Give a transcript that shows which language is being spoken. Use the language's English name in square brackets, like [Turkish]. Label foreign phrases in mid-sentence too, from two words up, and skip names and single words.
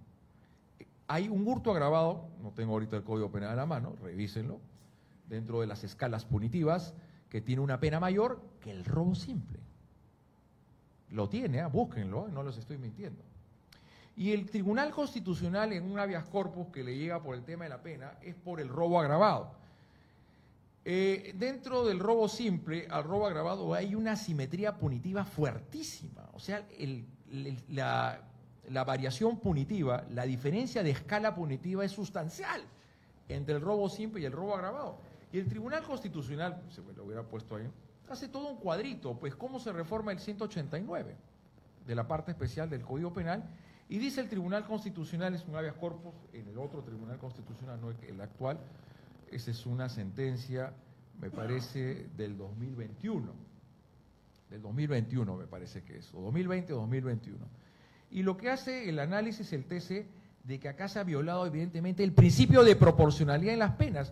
[Spanish] Hay un hurto agravado, no tengo ahorita el Código Penal a la mano, revísenlo, dentro de las escalas punitivas, que tiene una pena mayor que el robo simple. Lo tiene, búsquenlo, no los estoy mintiendo. Y el Tribunal Constitucional, en un [Latin] habeas corpus [Spanish] que le llega por el tema de la pena, es por el robo agravado. Dentro del robo simple al robo agravado hay una asimetría punitiva fuertísima. O sea, la variación punitiva, la diferencia de escala punitiva es sustancial entre el robo simple y el robo agravado. Y el Tribunal Constitucional, se me lo hubiera puesto ahí, hace todo un cuadrito, pues cómo se reforma el 189 de la parte especial del Código Penal, y dice el Tribunal Constitucional, es un [Latin] habeas corpus, [Spanish] en el otro Tribunal Constitucional, no el actual, esa es una sentencia, me parece, del 2021. Del 2021 me parece que es, o 2020 o 2021. Y lo que hace el análisis, el TC, de que acá se ha violado evidentemente el principio de proporcionalidad en las penas.